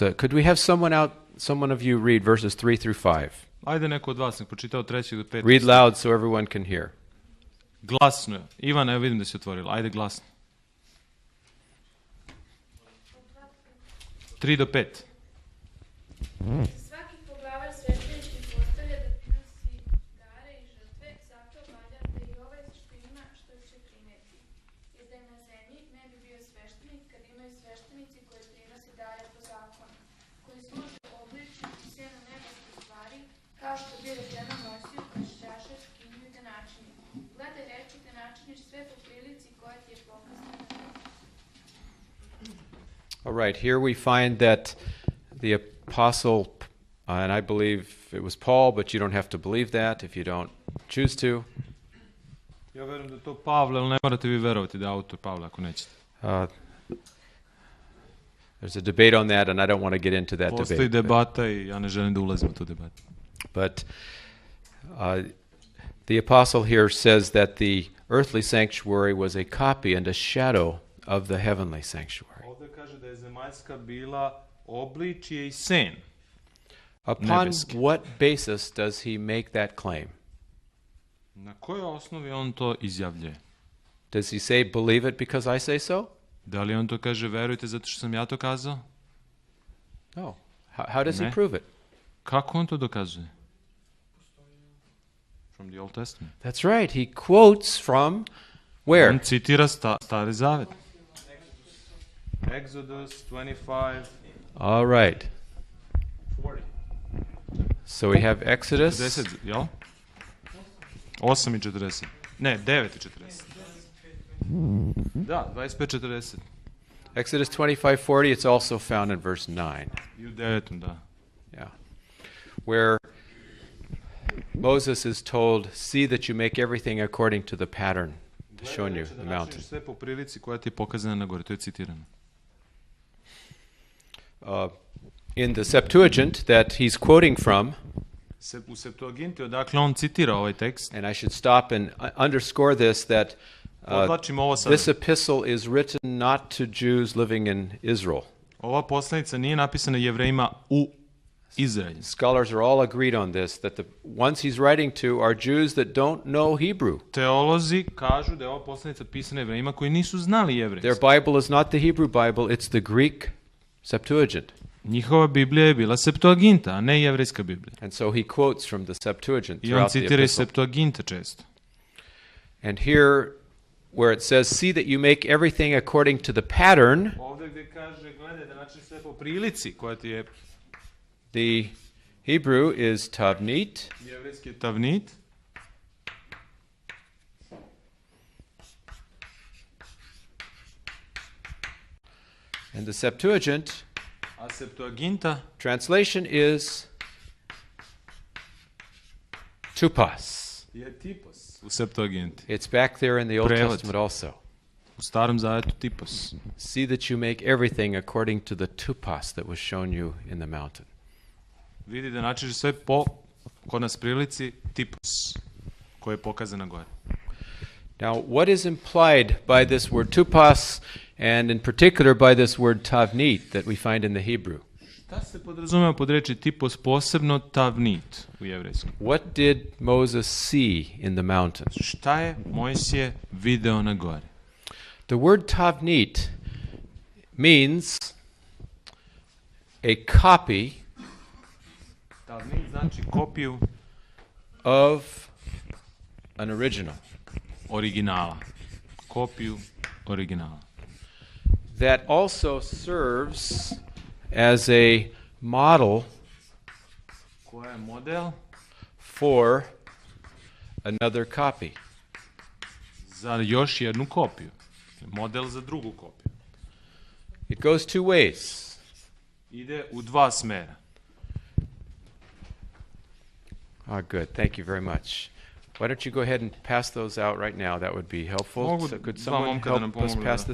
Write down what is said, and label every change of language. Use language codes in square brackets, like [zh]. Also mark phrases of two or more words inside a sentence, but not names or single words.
[en] Could we have someone of you read verses 3 through 5? [sr] Ajde neko od vas nek pročita od 3. do 5. [en] Read loud so everyone can hear. [sr] Glasno je. Ivana, ja vidim da si otvorila. Ajde glasno. 3 do 5. Svaki poglavar sveštenički postavlja da prinosi dare i žrtve, zato valja da i ovaj što ima što će prineti. Jer da je na zemlji ne bi bio sveštenik kad imaju sveštenici koji prinose dare po zakonu, koji služe obličju i sjenu nebeskih stvari, kao što bi rečeno Mojsiju kroz čaše skinju i da načini. Gledaj reči da načiniš sve po prilici koja ti je pokazana. [en] All right, here we find that the apostle, and I believe it was Paul, but you don't have to believe that if you don't choose to. [sr] Ja verujem da je to Pavle, ali ne morate vi verovati da je autor Pavle ako nećete. [en] There's a debate on that, and I don't want to get into that [sr] Postoji [en] debate. [sr] debata i ja ne želim da ulazim u tu debatu. [en] But the apostle here says that the earthly sanctuary was a copy and a shadow of the heavenly sanctuary. [sr] Ovdje kaže da je zemaljska bila obličje i sen. [en] Upon [sr] Nebeski. [en] what basis does he make that claim? [sr] Na kojoj osnovi on to izjavljuje? [en] Does he say, believe it because I say so? [sr] Da li on to kaže verujte zato što sam ja to kazao? [en] No. How does he [sr] Ne. [en] prove it? [sr] Kako on to dokazuje? [en] From the Old Testament. That's right. He quotes from where? [sr] On citira Stari Zavet. [en] Exodus 25, All right. 40. So we have Exodus. 40, [sr] jel? 8 i 40. Ne, 9 i 40. Da, 25 40. [en] Exodus 25:40. It's also found in verse 9. [sr] I u 9, da. [en] Yeah. Where Moses is told, see that you make everything according to the pattern shown you, the mountain. [sr] Sve po prilici koja ti je pokazana na gore, to je citirano. [en] In the Septuagint that he's quoting from, [sr] U Septuaginti, odakle on citira ovaj tekst, [en] and I should stop and underscore this, that [sr] podlačim ovo sada. [en] this epistle is written not to Jews living in Israel. [sr] Ova poslanica nije napisana Jevrejima u Izraelju. [en] Scholars are all agreed on this, that the ones he's writing to are Jews that don't know Hebrew. [sr] Teolozi kažu da je ova poslanica pisana Jevrejima koji nisu znali jevrejski. [en] Their Bible is not the Hebrew Bible, it's the Greek Septuagint. [sr] Njihova Biblija je bila Septuaginta, a ne jevrejska Biblija. [en] And so he quotes from the Septuagint [sr] I on [en] throughout the [sr] citira iz [en] epistle. [sr] Septuaginta često. [en] And here, where it says, see that you make everything according to the pattern, [sr] Ovdje gdje kaže, gledaj da način sve po prilici koja ti je [en] the Hebrew is tavnit, [sr] jevrejski tavnit, [en] and the Septuagint [sr] a Septuaginta [en] translation is tupas. [sr] je tipos u Septuaginti. [en] It's back there in the Old [sr] Prevod. [en] Testament also. [sr] U Starom Zavetu tipos. [en] See that you make everything according to the tupas that was shown you in the mountain. [sr] Vidi da način sve po kod nas prilici tipos koji je pokazana gore. [en] Now, what is implied by this word tupas, and in particular by this word tavnit that we find in the Hebrew? [sr] Šta se podrazumeva pod reči tipos, posebno tavnit u jevrejskom? [en] What did Moses see in the mountain? [sr] Šta je Mojsije video na gori? [en] The word tavnit means a copy [sr] Tavnit znači kopiju [en] of an original [sr] originala. Kopiju originala. [en] that also serves as a model [sr] Koja je model [en] for another copy. [sr] za još jednu kopiju. Model za drugu kopiju. [en] It goes two ways. [sr] Ide u dva smera. [en] Ah, good. Thank you very much. Why don't you go ahead and pass those out right now? That would be helpful. [sr] Mogu [en] So could [sr] dva [en] someone [sr] momka da nam [en] help us [sr] pomognu [en] pass